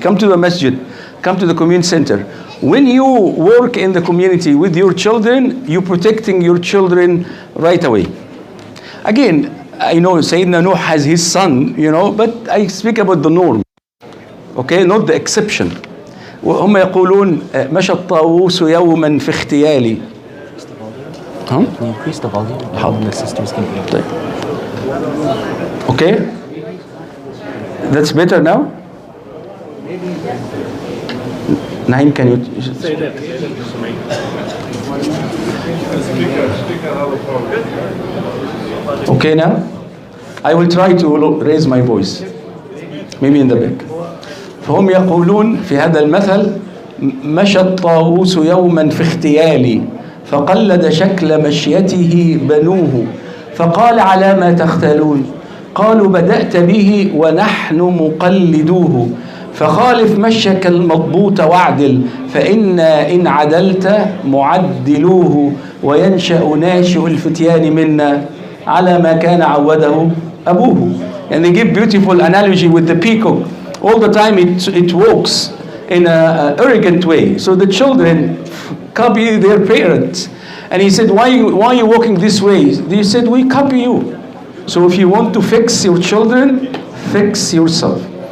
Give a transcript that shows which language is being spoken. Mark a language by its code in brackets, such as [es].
[en] Come to the masjid, come to the community center. When you work in the community with your children, you're protecting your children right away. Again, I know Sayyidina Nuh has his son, but I speak about the norm. Okay, not the exception. [ar] وهم يقولون مشى الطاووس يوما في اختيالي. [en] Can you increase the volume? How the sisters can hear. Okay, that's better now. Naim, can you say that? Okay now? I will try to raise my voice. Maybe in the back. [ar] فهم يقولون في هذا المثل مشى الطاووس يوما في اختيالي فقلد شكل مشيته بنوه فقال على ما تختالون قالوا بدأت به ونحن مقلدوه فخالف مشيك المضبوط واعدل فإن عدلت معدلوه وينشأ ناشئ الفتيان منا على ما كان عوده أبوه. [en] And they give beautiful analogy with the peacock. All the time it walks in an arrogant way. So the children copy their parents. And he said, why are you walking this way? They said, we copy you. So if you want to fix your children, fix yourself.